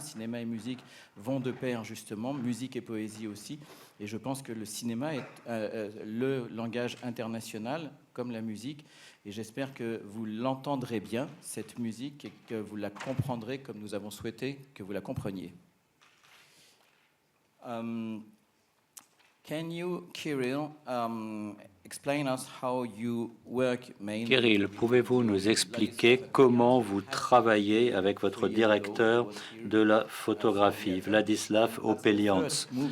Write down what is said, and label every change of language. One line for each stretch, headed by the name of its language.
French: Cinéma et musique vont de pair justement, musique et poésie aussi. Et je pense que le cinéma est le langage international comme la musique. Et j'espère que vous l'entendrez bien, cette musique, et que vous la comprendrez comme nous avons souhaité que vous la compreniez.
English: Can you, Kirill, explain us how you work mainly?
French: Kirill, pouvez-vous nous expliquer comment vous travaillez avec votre directeur de la photographie, Vladislav Opelians?